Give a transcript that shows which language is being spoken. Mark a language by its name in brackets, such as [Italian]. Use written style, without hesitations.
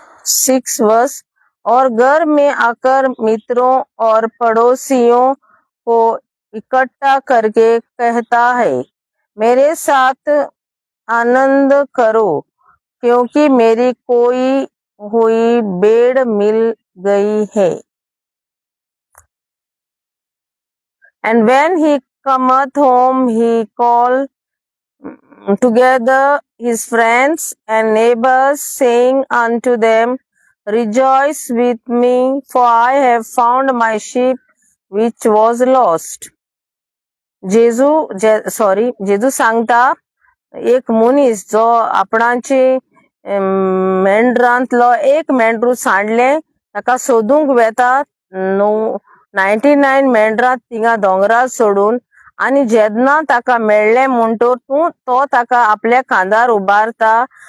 [Hindi] 6 verse और घर में आकर मित्रों और पड़ोसियों को इकट्ठा करके कहता है, मेरे साथ आनंद करो क्योंकि मेरी कोई हुई भेड़ मिल गई है. [English] And when he cometh home, he called together his friends and neighbors, saying unto them, rejoice with me, for I have found my sheep which was lost. [Konkani] जेजू सांगता, एक मनीस जो आपणाची मेंढरांतलो एक मेंढरू सांडले ताका सोदूंक वेता 99 मेंढरां थिंगा दोंगरार सोडून, आनी जेन्ना ताका मेळ्ळें म्हणटोर तो ताका आपल्या खांदार उबारता